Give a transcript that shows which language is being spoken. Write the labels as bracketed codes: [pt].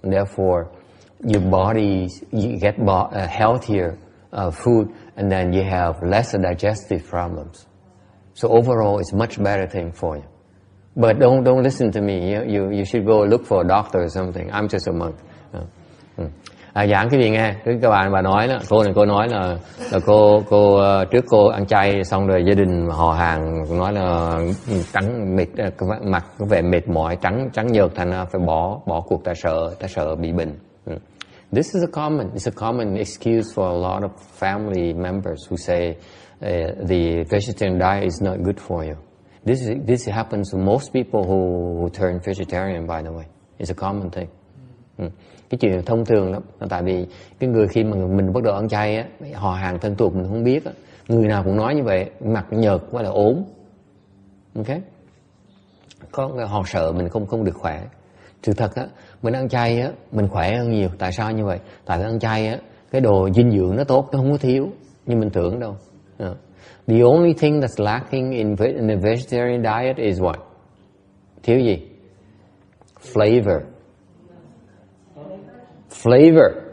[en] And therefore, your body, you get healthier food, and then you have lesser digestive problems. So overall, it's much better thing for you. But don't listen to me. You should go look for a doctor or something. I'm just a monk. [vi] Giảng cái gì nghe? Cái bà nói đó, cô nói là cô trước cô ăn chay xong rồi gia đình họ hàng nói là trắng mệt, mặt có vẻ mệt mỏi, trắng nhợt, thành ra phải bỏ cuộc, ta sợ bị bệnh. [en] This is a common excuse for a lot of family members who say the vegetarian diet is not good for you. This happens to most people who turn vegetarian, by the way. It's a common thing. [vi] Cái chuyện thông thường lắm, tại vì cái người khi mà mình bắt đầu ăn chay á, họ hàng thân thuộc mình không biết á, người nào cũng nói như vậy, mặt nhợt quá là ốm. Ok? Họ sợ mình không được khỏe. Sự thật á, mình ăn chay á, mình khỏe hơn nhiều. Tại sao như vậy? Tại vì ăn chay á, cái đồ dinh dưỡng nó tốt, nó không có thiếu như mình tưởng đâu. [en] The only thing that's lacking in the vegetarian diet is what? [vi] Thiếu gì? [en] Flavor. Flavor.